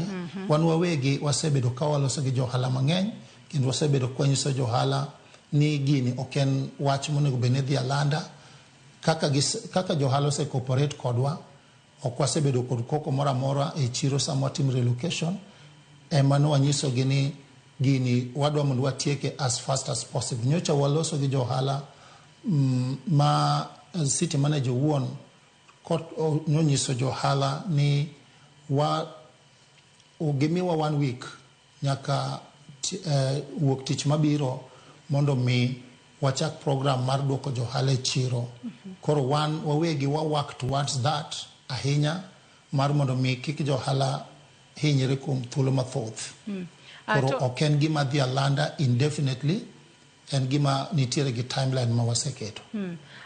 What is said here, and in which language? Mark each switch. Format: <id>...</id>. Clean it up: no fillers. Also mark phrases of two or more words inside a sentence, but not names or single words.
<luo>Wan wawegi wasebedo ka waloso gi johala mang'eny kendo wasebedo kwanyiso johala ni gini oken wach monego bene dhi alanda. Kaka johala ose cooperate kodwa ok wasebedo kod koko mora mora e chiro sama watim relocation. Emano wanyiso gi ni gini wadwa mondo watieke</luo> <en>as fast as possible.</en> <luo>Nyocha waloso gi johala ma city manager wuon nonyiso johala ni gimiwa 1 week nyaka wuok tich mabiro mondo mi wachak program mar duoko johala e chiro. Koro wawegi</luo> <en>work towards that</en> <luo>ahinya mar mondo mi kik johala hinyre kuom thuolo mathoth. Koro ok en gima dhi alanda indefinitely, en gima nitiere gi timeline ma waseketo.</luo>